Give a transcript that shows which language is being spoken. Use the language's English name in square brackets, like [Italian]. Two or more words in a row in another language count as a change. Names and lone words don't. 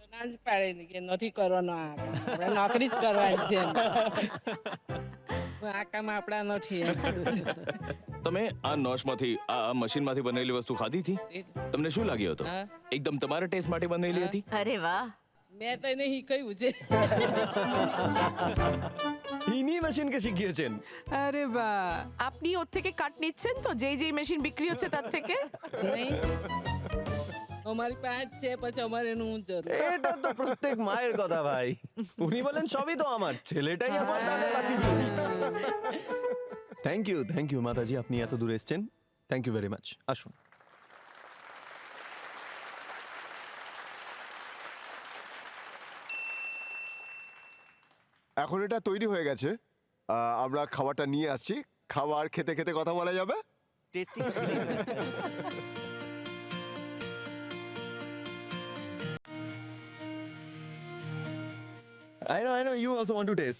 [Gujarati] ના જ પાડે ને કે નથી કરવાનો આ કામ. આપણે નોકરી જ કરવાની છે એમ. આ કામ આપણા નથી એમ. તમે આ નોશમાંથી આ મશીનમાંથી બનેલી વસ્તુ ખાધી હતી? તમને શું લાગ્યું હતું? હા. એકદમ તમારા ટેસ્ટ માટે બનેલી હતી? અરે વાહ. મેં તો એને શીખવ્યું છે. [Bangla] ইনি মেশিনকে শিখিয়েছেন। আরে বাহ, আপনি ওর থেকে কাট নিচ্ছেন তো, যেই যেই মেশিন বিক্রি হচ্ছে তার থেকে? [Gujarati] નહીં અમારી પાસે જ છે, પછી અમારે એનું હું જરૂર. [Bangla] এটা তো প্রত্যেক মায়ের কথা ভাই। উনি বলেন সবই তো আমার, ছেলেটাই আমার, তাহলে বাকি কি? [English] thank you [Bangla] মাতাজি, আপনি এত দূর এসেছেন, [English] thank you very much. [Bangla] আসুন। এখন এটা তৈরি হয়ে গেছে, আমরা খাবারটা নিয়ে আসছি। খাবার খেতে খেতে কথা বলা যাবে। টেস্টিং [English] I know, you also want to taste.